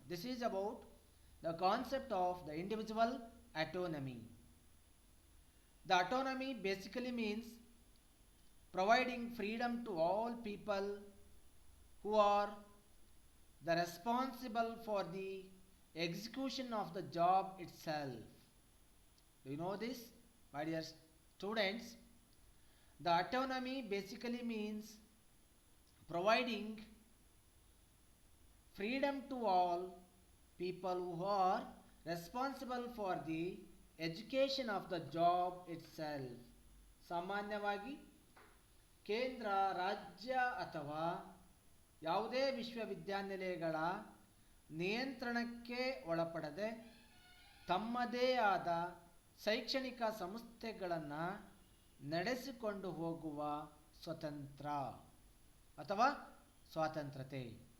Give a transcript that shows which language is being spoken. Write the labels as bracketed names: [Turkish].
[English] This is about the concept of the individual autonomy. The autonomy basically means providing freedom to all people who are the responsible for the execution of the job itself. Do you know this, my dear students? The autonomy basically means providing freedom to all people who are responsible for the education of the job itself. [Kannada] ಸಾಮಾನ್ಯವಾಗಿ ಕೇಂದ್ರ, ರಾಜ್ಯ ಅಥವಾ ಯಾವುದೇ ವಿಶ್ವವಿದ್ಯಾನಿಲಯಗಳ ನಿಯಂತ್ರಣಕ್ಕೆ ಒಳಪಡದೆ ತಮ್ಮದೇ ಆದ ಶೈಕ್ಷಣಿಕ ಸಂಸ್ಥೆಗಳನ್ನು ನಡೆಸಿಕೊಂಡು ಹೋಗುವ ಸ್ವತಂತ್ರ ಅಥವಾ ಸ್ವಾತಂತ್ರ್ಯತೆ.